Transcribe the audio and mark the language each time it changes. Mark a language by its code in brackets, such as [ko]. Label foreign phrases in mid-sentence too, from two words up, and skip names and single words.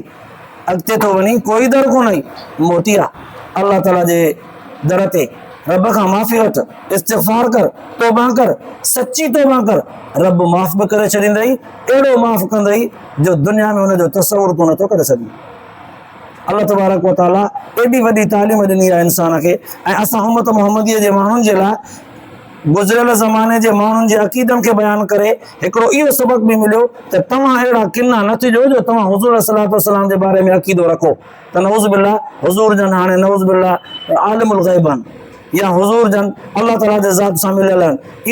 [sd] अॻिते थो वञी कोई दर कोन ई, मोटी आहे अल्लाह ताला जे दर ते, रब खां माफ़ी वठ, इस्तिग़फ़ार कर, तौबा कर, सची तौबा कर, रब माफ़ बि करे छॾींदई। अहिड़ो माफ़ कंदई जो दुनिया में हुनजो तसवुर तूं नथो करे सघीं। अल्लाह तबारक व तआला एॾी वॾी तालीम ॾिनी आहे इंसान खे। ऐं असां उम्मत मुहम्मदीअ जे माण्हुनि जे लाइ गुज़िरियल ज़माने जे माण्हुनि जे अक़ीदनि खे बयानु करे हिकिड़ो इहो सबक़ बि मिलियो त तव्हां अहिड़ा किना न थिजो जो तव्हां हुज़ूर [ar] صلى الله عليه وسلم [sd] जे बारे में अक़ीदो रखो त [ar] نعوذ بالله [sd] हुज़ूर जन हाणे [ar] نعوذ بالله عالم الغيب [sd] आहिनि, या हुज़ूर जन अल्लाह ताला जे ज़ात सां मिलियल आहिनि।